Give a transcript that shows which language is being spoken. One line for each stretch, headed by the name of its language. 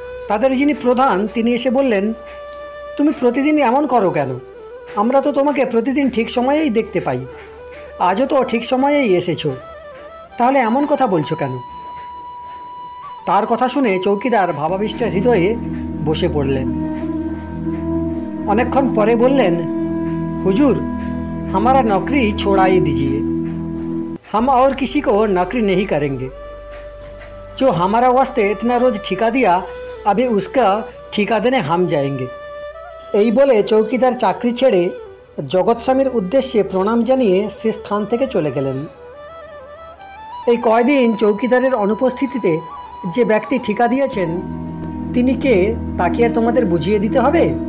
Bangla: তাদের যিনি প্রধান তিনি এসে বললেন, তুমি প্রতিদিন এমন করো কেন? আমরা তো তোমাকে প্রতিদিন ঠিক সময়েই দেখতে পাই, আজও তো ঠিক সময়েই এসেছো, তাহলে এমন কথা বলছো কেন? তার কথা শুনে চৌকিদার ভাবাবিষ্ট হৃদয়ে বসে পড়লেন। অনেকক্ষণ পরে বললেন,
Hindi: হুজুর, हमारा नौकरी छोड़ाई दीजिए, हम और किसी को नौकरी नहीं करेंगे। जो हमारा वास्ते इतना रोज ठिका दिया, अभी उसका ठिका देने हम जाएंगे।
Bangla: এই বলে চৌকিদার চাকরি ছেড়ে জগৎস্বামীর উদ্দেশ্যে প্রণাম জানিয়ে সে স্থান থেকে চলে গেলেন। এই কয়দিন চৌকিদারের অনুপস্থিতিতে যে ব্যক্তি ঠিকা দিয়েছেন তিনি কে তা কি আর তোমাদের বুঝিয়ে দিতে হবে?